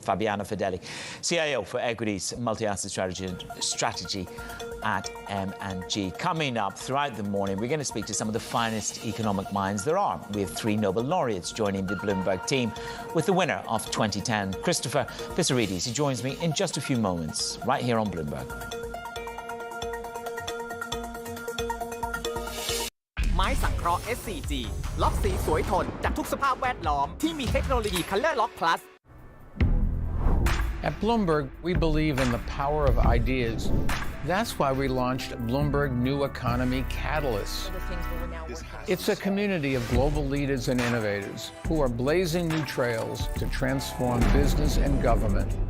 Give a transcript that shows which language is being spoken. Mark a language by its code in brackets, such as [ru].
[en] Fabiana Fedeli, CIO for Equities Multi-Asset Strategy at M&G. Coming up throughout the morning, we're going to speak to some of the finest economic minds there are. We have 3 Nobel laureates joining the Bloomberg team, with the winner of 2010, Christopher Pissarides. He joins me in just a few moments, right here on Bloomberg. [th] ไม้สังเคราะห์ SCG ล็อกสีสวยทนจากทุกสภาพแวดล้อมที่มีเทคโนโลยี Color Lock Plus [en] At Bloomberg, we believe in the power of ideas. That's why we launched Bloomberg New Economy Catalyst. It's a community of global leaders and innovators who are blazing new trails to transform business and government.